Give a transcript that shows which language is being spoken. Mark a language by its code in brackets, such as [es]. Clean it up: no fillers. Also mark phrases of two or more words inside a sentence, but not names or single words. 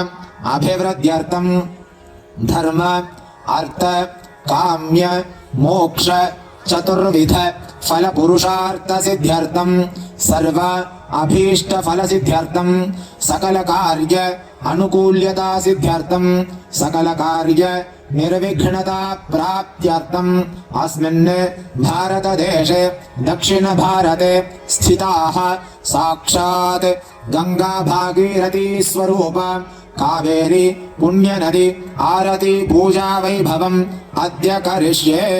[sa] ಅಭಿವೃದ್ಧ್ಯರ್ಥಂ ಧರ್ಮ ಅರ್ಥ ಕಾಮ್ಯ ಮೋಕ್ಷ ಚತುರ್ವಿಧ ಫಲ ಪುರುಷಾರ್ಥ ಸಿದ್ಧ್ಯರ್ಥಂ ಸರ್ವ ಅಭೀಷ್ಟ ಫಲ ಸಿದ್ಧ್ಯರ್ಥಂ ಸಕಲ ಕಾರ್ಯ ಅನುಕೂಲ್ಯತಾ ಸಿದ್ಧ್ಯರ್ಥಂ ಸಕಲ ಕಾರ್ಯ ನಿರ್ವಿಘ್ನತಾ ಪ್ರಾಪ್ತ್ಯರ್ಥಂ अस्मिन् भारतदेशे दक्षिण भारते स्थिताः साक्षात् गंगा भागीरथी स्वरूप कावेरी पुण्यनदी आरती पूजा वैभवम् अद्य करिष्ये।